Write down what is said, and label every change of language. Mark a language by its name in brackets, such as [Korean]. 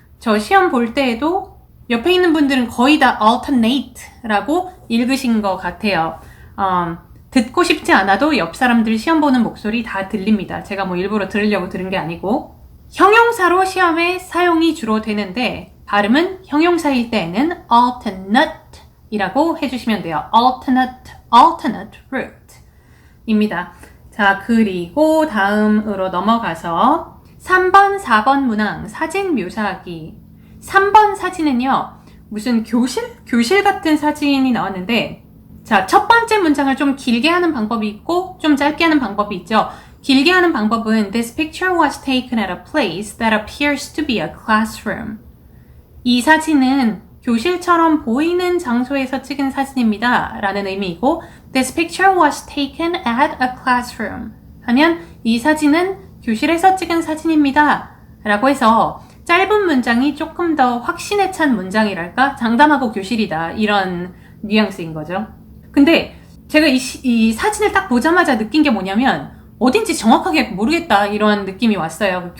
[Korean] 저 시험 볼 때에도 옆에 있는 분들은 거의 다 alternate 라고 읽으신 것 같아요. 듣고 싶지 않아도 옆 사람들 시험 보는 목소리 다 들립니다. 제가 일부러 들으려고 들은 게 아니고 형용사로 시험에 사용이 주로 되는데 발음은 형용사일 때에는 alternate 이라고 해주시면 돼요. alternate route 입니다. 자, 그리고 다음으로 넘어가서 3번, 4번 문항 사진 묘사하기 3번 사진은요 무슨 교실 같은 사진이 나왔는데 자, 첫 번째 문장을 좀 길게 하는 방법이 있고 좀 짧게 하는 방법이 있죠. 길게 하는 방법은 [English] This picture was taken at a place that appears to be a classroom. [Korean] 이 사진은 교실처럼 보이는 장소에서 찍은 사진입니다. 라는 의미이고 [English] This picture was taken at a classroom. [Korean] 하면 이 사진은 교실에서 찍은 사진입니다. 라고 해서 짧은 문장이 조금 더 확신에 찬 문장이랄까? 장담하고 교실이다. 이런 뉘앙스인 거죠. 근데 제가 이 사진을 딱 보자마자 느낀 게 뭐냐면 어딘지 정확하게 모르겠다 이런 느낌이 왔어요.